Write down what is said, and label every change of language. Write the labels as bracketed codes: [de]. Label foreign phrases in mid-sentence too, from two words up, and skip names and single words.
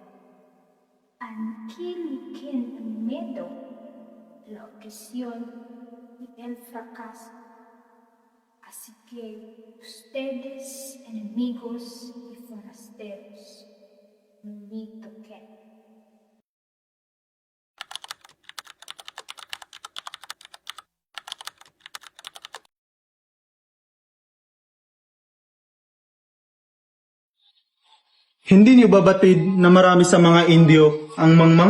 [es] Aquel que el miedo, la opresión y el fracaso. Así que ustedes, enemigos y forasteros, invito que [tl] Hindi niyo babatid na marami sa mga Indio ang mangmang?